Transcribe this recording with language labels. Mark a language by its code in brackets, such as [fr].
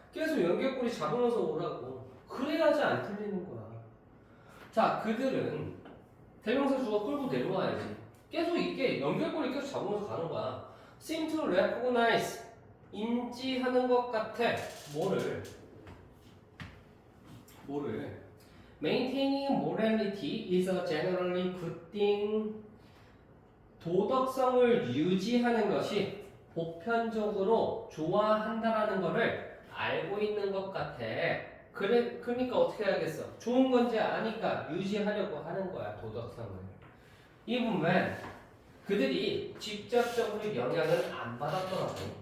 [ko] 계속 연결고리 잡으면서 오라고. 그래야지 안 틀리는 거야. 자, 그들은 대명사 주어 끌고 내려와야지. 계속 이게 연결고리 계속 잡으면서 가는 거야. [en] seem to recognize [ko] 인지하는 것 같아. 뭐를 [en] maintaining morality is a generally good thing. [ko] 도덕성을 유지하는 것이 보편적으로 좋아한다라는 것을 알고 있는 것 같아. 그러니까 어떻게 해야겠어? 좋은 건지 아니까 유지하려고 하는 거야, 도덕성을. [en] Even when [ko] 그들이 직접적으로 영향을 안 받았더라고.